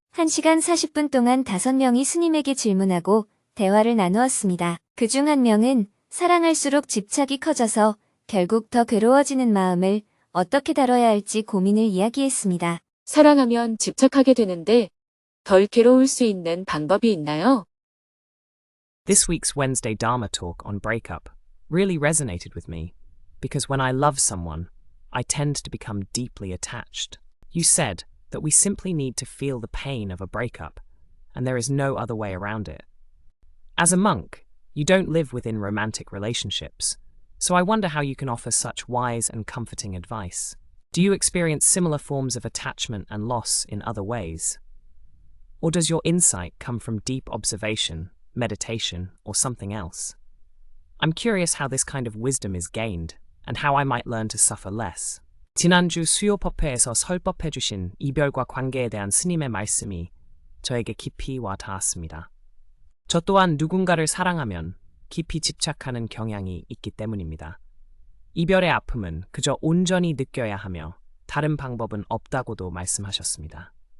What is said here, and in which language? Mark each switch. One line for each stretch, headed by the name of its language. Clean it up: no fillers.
Korean: 1시간 40분 동안 5명이 스님에게 질문하고 대화를 나누었습니다. 그중 한 명은 사랑할수록 집착이 커져서 결국 더 괴로워지는 마음을 어떻게 다뤄야 할지 고민을 이야기했습니다. 사랑하면 집착하게 되는데 덜 괴로울 수 있는 방법이 있나요?
English: This week's Wednesday Dharma talk on breakup really resonated with me because when I love someone, I tend to become deeply attached. You said that we simply need to feel the pain of a breakup and there is no other way around it. As a monk, you don't live within romantic relationships, so I wonder how you can offer such wise and comforting advice. Do you experience similar forms of attachment and loss in other ways? Or does your insight come from deep observation, meditation, or something else? I'm curious how this kind of wisdom is gained and how I might learn to suffer less.
Korean: 지난주 수요법회에서 설법해주신 이별과 관계에 대한 스님의 말씀이 저에게 깊이 와 닿았습니다. 저 또한 누군가를 사랑하면 깊이 집착하는 경향이 있기 때문입니다. 이별의 아픔은 그저 온전히 느껴야 하며 다른 방법은 없다고도 말씀하셨습니다.